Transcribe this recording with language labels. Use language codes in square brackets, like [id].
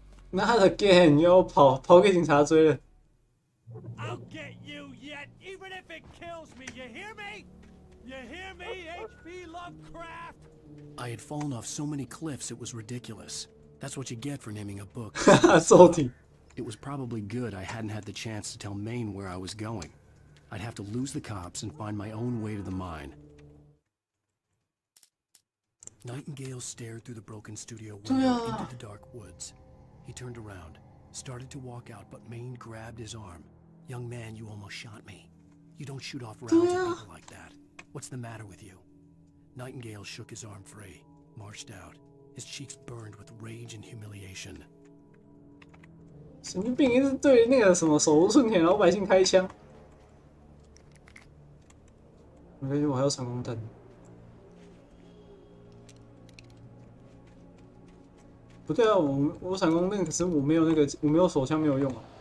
[zh] 那他的 gay 你要跑给警察追了。 [en] I'll get you yet, even if it kills me. You hear me? You hear me, H.P. Lovecraft? I had fallen off so many cliffs it was ridiculous. That's what you get for naming a book. Salty. It was probably good I hadn't had the chance to tell Maine where I was going. I'd have to lose the cops and find my own way to the mine. Nightingale stared through the broken studio window into the dark woods. He turned around, started to walk out, but Maine grabbed his arm. Young man, you almost shot me. You don't shoot off rounds at people like that. What's the matter with you? Nightingale shook his arm free, marched out. His cheeks burned with rage and humiliation. [zh] 神经病，一直对那个什么手无寸铁的老百姓开枪。没关系，我还有闪光弹。不对啊，我闪光弹，可是我没有那个，我没有手枪，没有用啊。